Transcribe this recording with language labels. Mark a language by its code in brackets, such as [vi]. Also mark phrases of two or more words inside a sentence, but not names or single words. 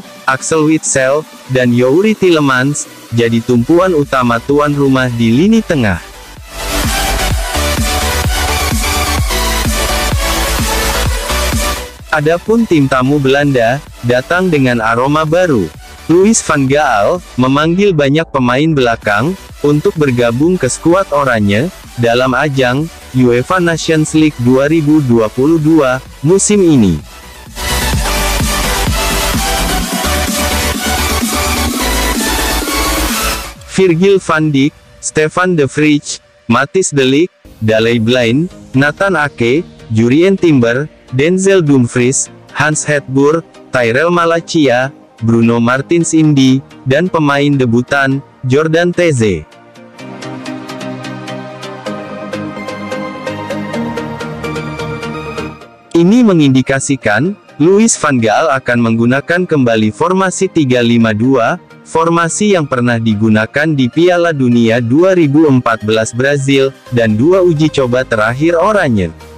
[id] Axel Witsel, dan Youri Tielemans, jadi tumpuan utama tuan rumah di lini tengah. Adapun tim tamu Belanda, datang dengan aroma baru. Louis van Gaal, memanggil banyak pemain belakang, untuk bergabung ke skuad Oranje, dalam ajang, UEFA Nations League 2022, musim ini. Virgil van Dijk, Stefan de Vrij, Matthijs de Ligt, Daley Blind, Nathan Ake, Jurrien Timber, Denzel Dumfries, Hans Hetboer, Tyrell Malacia, Bruno Martins Indi, dan pemain debutan, Jordan Teze. Ini mengindikasikan, Louis van Gaal akan menggunakan kembali formasi 3-5-2, formasi yang pernah digunakan di Piala Dunia 2014 Brazil, dan 2 uji coba terakhir Oranje.